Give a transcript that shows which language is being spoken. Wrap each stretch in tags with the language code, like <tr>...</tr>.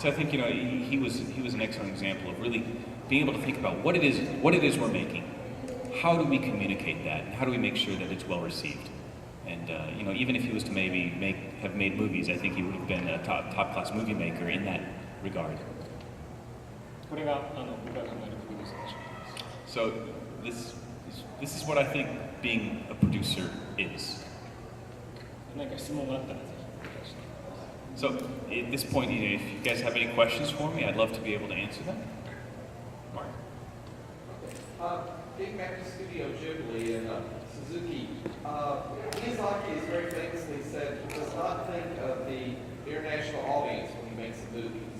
<en>So I think he was an excellent example of really being able to think about what it is we're making. How do we communicate that, and how do we make sure that it's well received? And even if he was to maybe have made movies, I think he would have been a top class movie maker in that regard.</en> <ja>これが僕らが考えるプロデューサーの仕事です。</ja> <en>So this is what I think being a producer is.</en> <ja>何か質問があったらぜひお願いします。</ja> <en>So at this point, if you guys have any questions for me, I'd love to be able to answer them. Mark. Getting back to Studio Ghibli and Suzuki, Miyazaki has very famously said he does not think of the international audience when he makes the movies.</en>